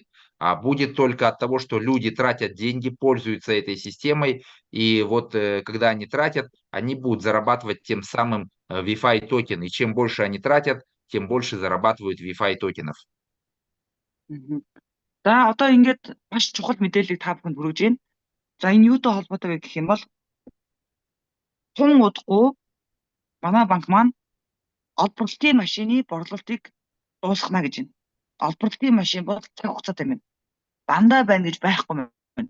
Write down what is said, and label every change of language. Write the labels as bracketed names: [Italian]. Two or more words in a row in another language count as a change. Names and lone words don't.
[Russian] А будет только от того, что люди тратят деньги, пользуются этой системой, и вот когда они тратят, они будут зарабатывать тем самым Wi-Fi токен, и чем больше они тратят, тем больше зарабатывают Wi-Fi токенов. [Mongolian] За одоо ингээд маш чухал мэдээллийг та бүхэнд хүргэж байна. За энэ юутай холбоотой вэ гэх юм бол тун удахгүй манай банк маань олборлолтын машины борлуулалтыг дуусгана гэж байна. Олборлолтын машин бол цаг хугацаатай байна. Дандаа байна гэж байхгүй байна.